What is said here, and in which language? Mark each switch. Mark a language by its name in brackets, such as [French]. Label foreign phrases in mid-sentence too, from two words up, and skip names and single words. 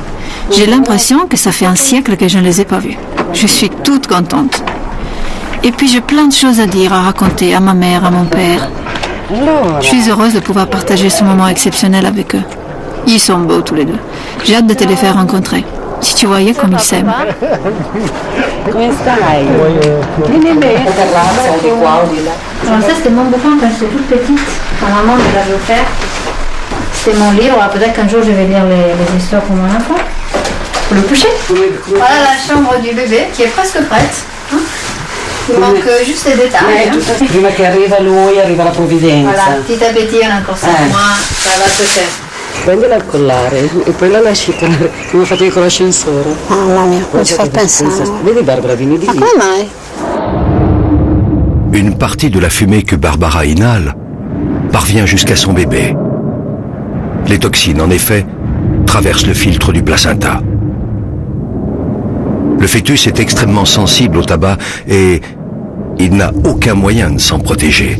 [French] J'ai l'impression que ça fait un siècle que je ne les ai pas vus. Je suis toute contente. Et puis j'ai plein de choses à dire, à raconter à ma mère, à mon père. Je suis heureuse de pouvoir partager ce moment exceptionnel avec eux. Ils sont beaux tous les deux. J'ai hâte de te les faire rencontrer. Si tu voyais comme ils s'aiment. [Italian] Come stai? Vieni bene. [French] Alors ça c'était mon bouquin quand j'étais toute petite. Ma maman me l'avait offert. C'était mon livre. Alors peut-être qu'un jour je vais lire les histoires pour mon enfant. Pour le coucher. Voilà la chambre du bébé qui est presque prête. Il manque juste les détails. [Italian] Prima che arriva lui, arriva la provvidenza. [French] Voilà, petit à petit on a encore 5 mois. Ça va se faire. [Italian] Prendila al collare e poi la lasci cadere come facevi con l'ascensore. Mamma mia, come ci fa pensare? Vedi Barbara, vieni di Ma lì. come mai? [French] Une partie de la fumée que Barbara inhale parvient jusqu'à son bébé. Les toxines, en effet, traversent le filtre du placenta. Le fœtus est extrêmement sensible au tabac et il n'a aucun moyen de s'en protéger.